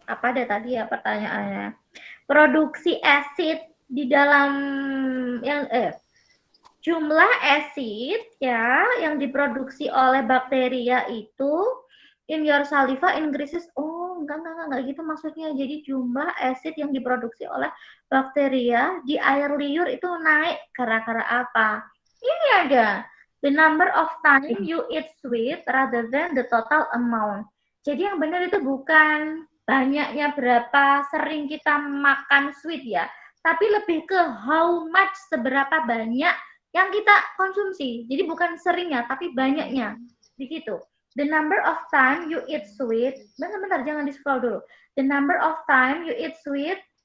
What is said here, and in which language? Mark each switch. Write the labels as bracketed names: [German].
[Indonesian] Apa ada tadi ya pertanyaannya? Produksi asid di dalam yang jumlah asid ya yang diproduksi oleh bakteria itu [English] in your saliva increases. [Indonesian] Oh, enggak gitu maksudnya. Jadi jumlah asid yang diproduksi oleh bakteria di air liur itu naik gara-gara apa? Ini ada. [English] The number of time you eat sweet rather than the total amount. [Indonesian] Jadi yang benar itu bukan banyaknya berapa sering kita makan sweet ya, tapi lebih ke [English] how much, [Indonesian] seberapa banyak yang kita konsumsi. Jadi bukan seringnya, tapi banyaknya. Begitu. [English] The number of time you eat sweet. [Indonesian] Bentar, jangan di scroll dulu. [English] The number of time you eat sweet.